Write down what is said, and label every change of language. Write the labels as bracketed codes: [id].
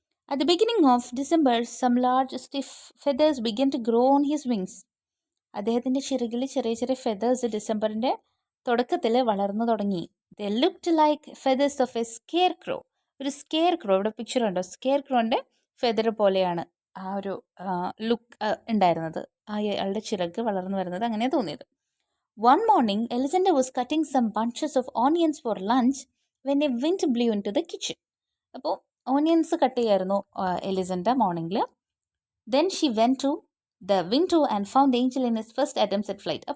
[en] At the beginning of December, some large stiff feathers began to grow on his wings. [ml] അദ്ദേഹത്തിൻ്റെ ചിറകിൽ ചെറിയ ചെറിയ feathers ഡിസംബറിൻ്റെ തുടക്കത്തിൽ വളർന്നു തുടങ്ങി. [en] They looked like feathers of a scarecrow. [ml] ഒരു സ്കെയർ ക്രോ, ഇവിടെ പിക്ചർ ഉണ്ടോ, സ്കെയർ ക്രോൻ്റെ ഫെദർ പോലെയാണ് ആ ഒരു ലുക്ക് ഉണ്ടായിരുന്നത്. അയാളുടെ ചിറക് വളർന്നു വരുന്നത് അങ്ങനെയാണ് തോന്നിയത്. [en] One morning, Elisenda was cutting some bunches of onions for lunch when a wind blew into the kitchen. [ml] അപ്പോൾ ഓണിയൻസ് കട്ട് ചെയ്യായിരുന്നു എലിസണ്ട മോർണിംഗിൽ. [en] Then she went to the window and found Angel in his first attempts at flight.